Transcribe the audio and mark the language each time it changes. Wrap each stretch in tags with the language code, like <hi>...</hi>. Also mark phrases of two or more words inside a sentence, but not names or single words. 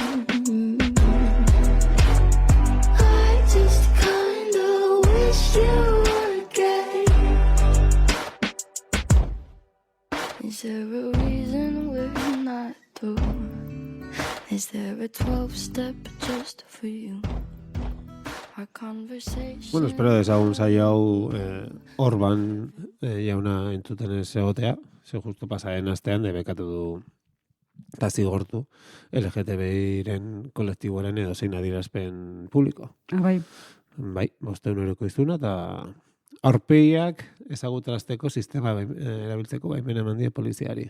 <en>I just kinda wish you would get. Is there a reason we're not through? Is there a 12-step just for you? our conversation.</en> <eu>Bueno, espero dezagun saio hau Orban jauna entzuten ez egotea, ze justu pasaren astean debekatu du eta zigortu LGTBI-ren kolektiboaren edo zein adierazpen publiko. Bai, Bai, 500 euroko izuna eta aurpegiak ezagutarazteko sistema erabiltzeko baimena eman die poliziari.</eu>